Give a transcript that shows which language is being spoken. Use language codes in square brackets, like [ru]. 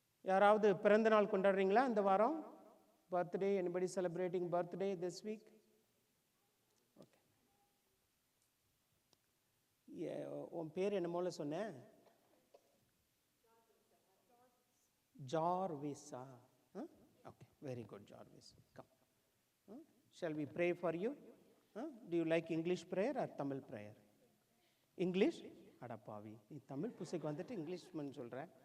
[ta] யாராவது பிறந்த நாள் கொண்டாடுறீங்களா இந்த வாரம்? [en] Birthday? anybody celebrating birthday this week? Okay. [ta] உன் பேர் என்னமோல சொன்னேன்? [en] Jarvisa. Okay, very good, Jarvis. Come. Shall we pray for you? Do you like English prayer or Tamil prayer? English? Adapavi. [ta] நீ தமிழ் புசைக்கு வந்துட்டு இங்கிலீஷ் சொல்ற.